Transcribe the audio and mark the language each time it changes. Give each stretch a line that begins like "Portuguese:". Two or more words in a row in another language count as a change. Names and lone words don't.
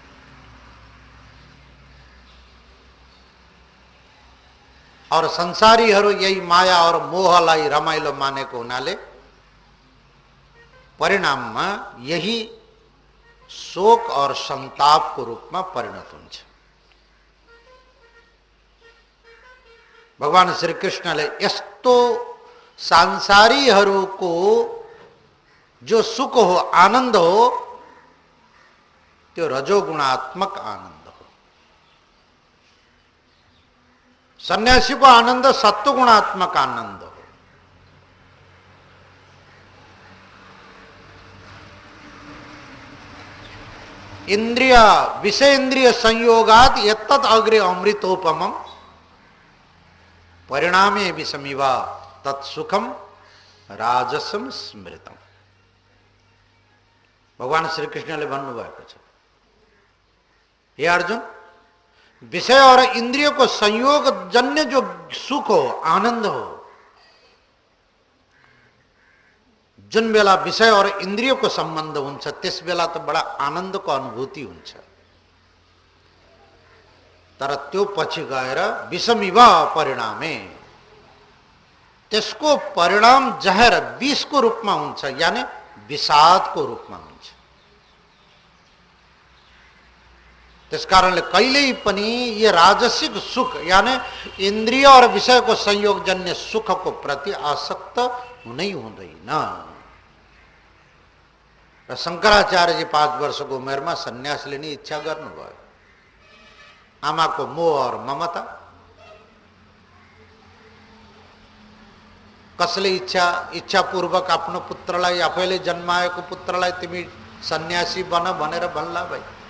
Nepali: और संसारीहरू यही माया और मोहलाई रमाइलो मानेको हुनाले परिणाममा यही
Hindi: शोक और संताप को रूप में
Nepali: परिणत हुन्छ। भगवान श्री कृष्णले यस्तो सांसारीहरूको जो सुख हो, आनंद हो, त्यो रजोगुणात्मक आनंद हो। सन्यासी को आनंद सत्वगुणात्मक आनंद हो।
Sanskrit: इंद्रिय विषय इंद्रिय संयोगात यत्तत् अग्रे अमृतोपमम् परिणामे विषमिव तत्सुखम राजसम स्मृतम।
Nepali: भगवान श्री कृष्णले भन्नुभएको छ, हे अर्जुन,
Hindi: विषय और इंद्रिय को संयोग
Nepali: जन्य जो सुख हो, आनंद हो, जुन बेला विषय और इंद्रिय को संबंध हुन्छ त्यस बेला त
Hindi: बडा आनंद को अनुभूति
Nepali: हुन्छ। तर त्यो पछि गएर
Sanskrit: विषमिव परिणामे,
Nepali: त्यसको परिणाम जहर
Hindi: विष को रूप में
Nepali: हुन्छ, यानी
Hindi: विषाद को रूप में
Nepali: हुन्छ। त्यसकारणले कहिल्यै पनि ये राजसिक सुख यानी
Hindi: इंद्रिय और विषय को संयोगजन्य सुख को प्रति
Nepali: आसक्त हुनै हुँदैन। र शंकराचार्य जी 5 वर्षको उमेरमा सन्यास लिने इच्छा गर्नुभयो। आमाको मोह और ममता, कसले इच्छापूर्वक आफ्नो पुत्रलाई, आफैले जन्माएको पुत्रलाई तिमी सन्यासी बन भनेर भन्ला भाइ।